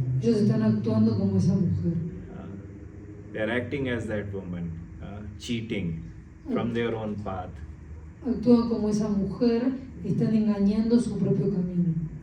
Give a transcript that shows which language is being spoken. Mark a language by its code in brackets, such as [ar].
[es] Ellos están actuando como esa mujer. [en] They are acting as that woman, cheating from their own path. [es] Actúan como esa mujer, están engañando su propio camino.